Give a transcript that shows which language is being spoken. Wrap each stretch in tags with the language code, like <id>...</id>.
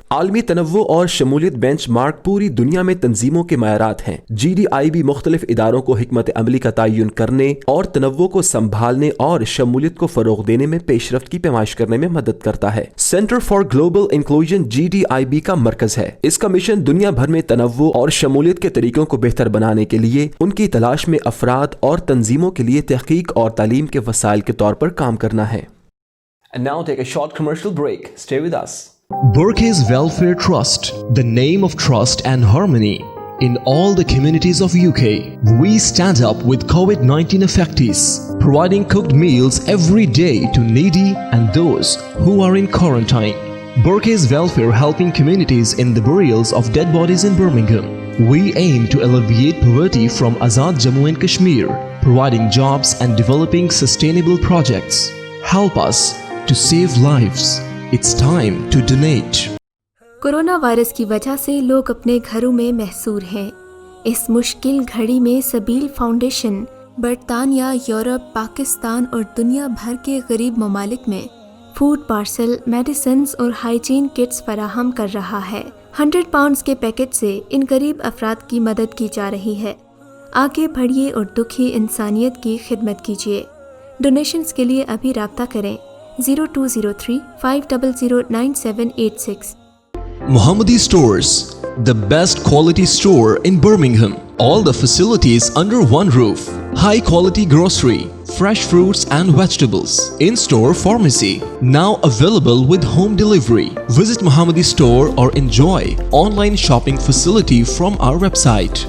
<ur>عالمی تنوع اور شمولیت بینچ مارک پوری دنیا میں تنظیموں کے معیارات ہیں۔ GDIB مختلف اداروں کو حکمت عملی کا تعین کرنے اور تنوع کو سنبھالنے اور شمولیت کو فروغ دینے میں پیش رفت کی پیمائش کرنے میں مدد کرتا ہے۔ Centre for global inclusion GDIB کا مرکز ہے۔ اس کا مشن دنیا بھر میں تنوع اور شمولیت کے طریقوں کو بہتر بنانے کے لیے ان کی تلاش میں افراد اور تنظیموں کے لیے تحقیق اور تعلیم کے وسائل کے طور پر کام کرنا ہے۔</ur> <en>And now take a short commercial break. Stay with us. Burkes Welfare Trust, the name of trust and harmony in all the communities of UK. We stand up with COVID-19 affectees, providing cooked meals every day to needy and those who are in quarantine. Burkes Welfare helping communities in the burials of dead bodies in Birmingham. We aim to alleviate poverty from Azad Jammu and Kashmir, providing jobs and developing sustainable projects. Help us to save lives. It's time to donate.</en> <ur>Corona virus کی وجہ سے لوگ اپنے گھروں میں محصور ہیں۔ اس مشکل گھڑی میں سبیل فاؤنڈیشن برطانیہ، یورپ، پاکستان اور دنیا بھر کے غریب ممالک میں فوڈ پارسل، میڈیسنز اور ہائیجین کٹس فراہم کر رہا ہے۔ 100 پاؤنڈز کے پیکٹ سے ان غریب افراد کی مدد کی جا رہی ہے۔ آگے بڑھیے اور دکھی انسانیت کی خدمت کیجیے۔ ڈونیشنز کے لیے ابھی رابطہ کریں 0203 500 9786۔</ur> <en>Mohammadi Stores, the best quality store in Birmingham. All the facilities under one roof. High quality grocery, fresh fruits and vegetables. In-store pharmacy. Now available with home delivery. Visit Mohammadi Store or enjoy online shopping facility from our website.</en>